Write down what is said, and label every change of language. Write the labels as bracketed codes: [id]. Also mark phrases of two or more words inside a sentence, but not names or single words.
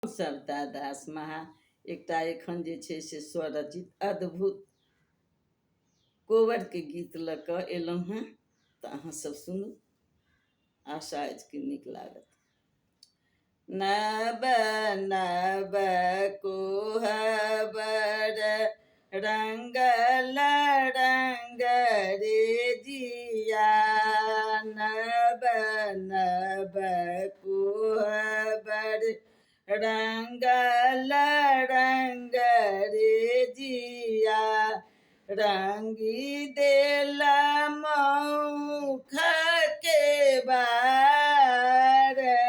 [mai] सरता दास महा एकटा एखन जे छै से स्वरचित अद्भुत कोबर के गीत लऽ कऽ एलहुँ हेँ तऽ अहाँ सब सुनू। आशा अछि कि नीक लागत। नब नब कोहबर रंगल रंग रे जिया, नब नब कोहबर रंगल रंग रे जिया, रंगी देला मौख के बार,